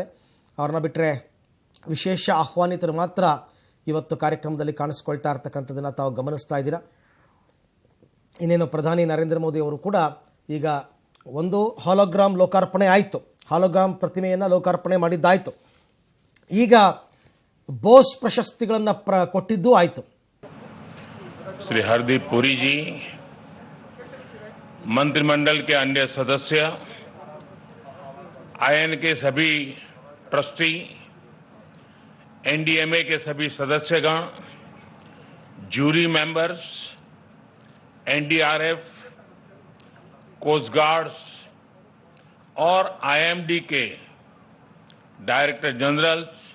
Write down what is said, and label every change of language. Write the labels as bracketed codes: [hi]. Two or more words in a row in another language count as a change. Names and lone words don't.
[kn] ಅವ್ರನ್ನ ಬಿಟ್ಟರೆ ವಿಶೇಷ ಆಹ್ವಾನಿತರು ಮಾತ್ರ ಇವತ್ತು ಕಾರ್ಯಕ್ರಮದಲ್ಲಿ ಕಾಣಿಸ್ಕೊಳ್ತಾ ಇರ್ತಕ್ಕಂಥದ್ದನ್ನು ತಾವು ಗಮನಿಸ್ತಾ ಇದ್ದೀರಾ. ಇನ್ನೇನು ಪ್ರಧಾನಿ ನರೇಂದ್ರ ಮೋದಿ ಅವರು ಕೂಡ ಈಗ ಒಂದು ಹಾಲೋಗ್ರಾಮ್ ಲೋಕಾರ್ಪಣೆ ಆಯಿತು, ಹಾಲೋಗ್ರಾಮ್ ಪ್ರತಿಮೆಯನ್ನು ಲೋಕಾರ್ಪಣೆ ಮಾಡಿದ್ದಾಯಿತು. ಈಗ ಬೋಸ್ ಪ್ರಶಸ್ತಿಗಳನ್ನು ಕೊಟ್ಟಿದ್ದೂ ಆಯಿತು. [hi] श्री हरदीप पुरी जी, मंत्रिमंडल के अन्य सदस्य, आईएन के सभी ट्रस्टी, एनडीएमए के सभी सदस्यगण, [en] jury members, [hi] एनडीआरएफ, [en] coast guards [hi] और आईएमडी के [en] director generals,